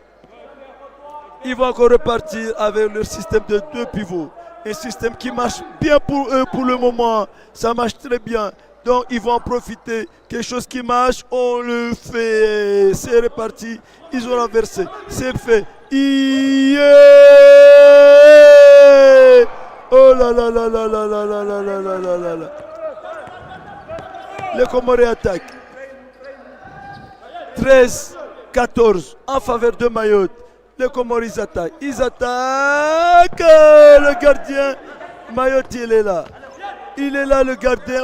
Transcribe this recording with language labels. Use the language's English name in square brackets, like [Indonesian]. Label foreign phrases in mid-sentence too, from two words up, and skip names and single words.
[French] Ils vont encore repartir avec leur système de deux pivots. Un système qui marche bien pour eux pour le moment. Ça marche très bien. Donc ils vont en profiter. Quelque chose qui marche, on le fait. C'est reparti. Ils ont renversé. C'est fait. Yeah. Oh là là là là là là là là là là là là. Les Comores attaquent. 13-14 en faveur de Mayotte. Les Comores ils attaquent. Ils attaquent. Le gardien. Mayotte il est là. Il est là le gardien.